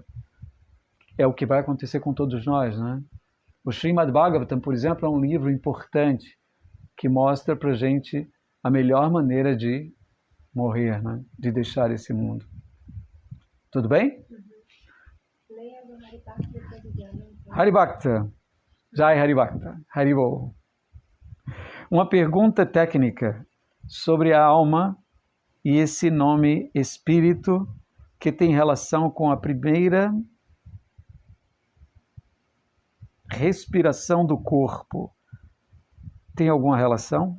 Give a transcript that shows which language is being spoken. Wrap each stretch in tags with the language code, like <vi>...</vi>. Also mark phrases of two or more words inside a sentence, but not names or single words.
<pt>É o que vai acontecer com todos nós, né? O Srimad Bhagavatam, por exemplo, é um livro importante que mostra para a gente a melhor maneira de morrer, né? De deixar esse mundo. Tudo bem? Leia do Haribhakta depois do Gyana. Haribhakta. Jai Haribhakta. Haribol. Uma pergunta técnica sobre a alma e esse nome espírito que tem relação com a primeira respiração do corpo. Tem alguma relação?</pt>